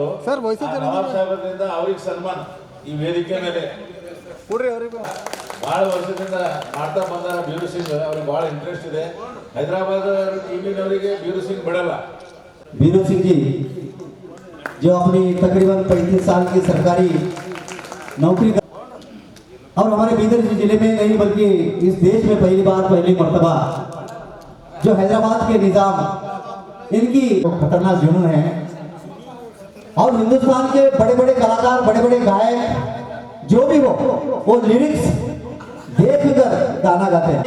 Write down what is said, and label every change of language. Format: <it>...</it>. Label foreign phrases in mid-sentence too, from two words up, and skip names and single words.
<kn>ನವಾಬ್ ಸಾಹೇಬರಿಂದ ಅವ್ರಿಗೆ ಸನ್ಮಾನ ಈ ವೇದಿಕೆ ಮೇಲೆ ಬಹಳ ವರ್ಷದಿಂದ ಮಾಡ್ತಾ ಬಂದಾರ. ಬೇರು ಸಿಂಗ್ ಅವ್ರಿಗೆ ಬಹಳ ಇಂಟ್ರೆಸ್ಟ್ ಇದೆ. ಹೈದರಾಬಾದ್ टीम ಬೇರು सिंह बिड़ला।</kn> <hi>बेरू सिंह जी जो अपनी तकरीबन 35 साल की सरकारी नौकरी और हमारे बीदर जिले में नहीं बल्कि इस देश में पहली मर्तबा जो हैदराबाद के निजाम इनकी खतरनाक जुनून है और हिंदुस्तान के बड़े बड़े कलाकार, बड़े बड़े गायक जो भी हो वो लिरिक्स देखकर गाना गाते हैं।</hi>